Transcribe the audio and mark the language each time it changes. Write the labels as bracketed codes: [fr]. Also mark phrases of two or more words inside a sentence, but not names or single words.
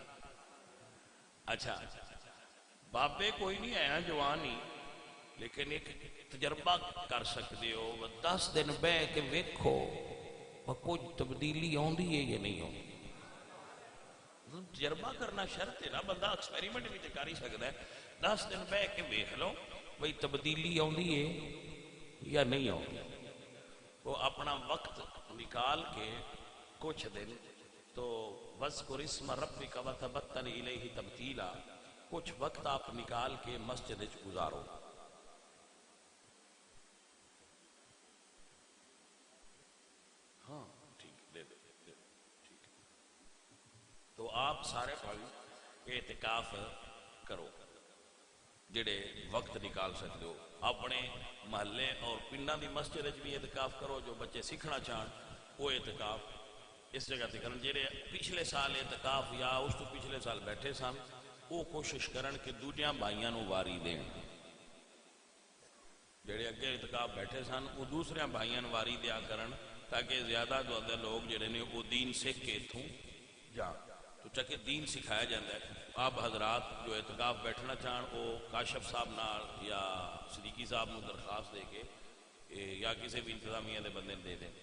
[ur] اچھا بابے کوئی نہیں آیا، جوان ہی، لیکن ایک تجربہ کر سکتے ہو، [pa] 10 دن بہ کے ویکھو کچھ تبدیلی آندی ہے یا نہیں آندی۔ [ur] تجربہ کرنا شرط ہے نا، بندہ ایکسپیریمنٹ بھی کر ہی سکتا ہے، [pa] 10 دن بہ کے ویکھ لو بھئی تبدیلی آندی ہے یا نہیں آندی۔ [ur] وہ اپنا وقت نکال کے کچھ دن تو [ar] وَاذْكُرِ اسْمَ رَبِّكَ وَتَبَتَّلْ إِلَيْهِ تَبْتِيلًا، [ur] کچھ وقت آپ نکال کے مسجد وچ گزارو۔ ہاں ٹھیک، دے دو ٹھیک۔ تو آپ سارے بھائی اعتکاف کرو۔ [pa] جڑے وقت نکال سکتے ہو اپنے محلے اور پنڈاں دی مسجد بھی اعتکاف کرو. جو بچے سیکھنا چاہن وہ اعتکاف اس جگہ تے کرن. جڑے پچھلے سال اعتکاف یا اس تو پچھلے سال بیٹھے سن وہ کوشش کرن کہ دوجیاں بھائیاں نو واری دین. جڑے اگے اعتکاف بیٹھے سن وہ دوسرے بھائیاں نو واری دیا کرن تاکہ زیادہ تو زیادہ لوگ جڑے نے وہ دین سیکھ کے اتھوں جان. تو چکے دین سکھایا جاتا ہے. آپ حضرات جو اعتکاف بیٹھنا چاہن وہ کاشف صاحب نال یا صدیقی صاحب نو درخواست دے کے یا کسی بھی انتظامیہ دے بندے دے دیں.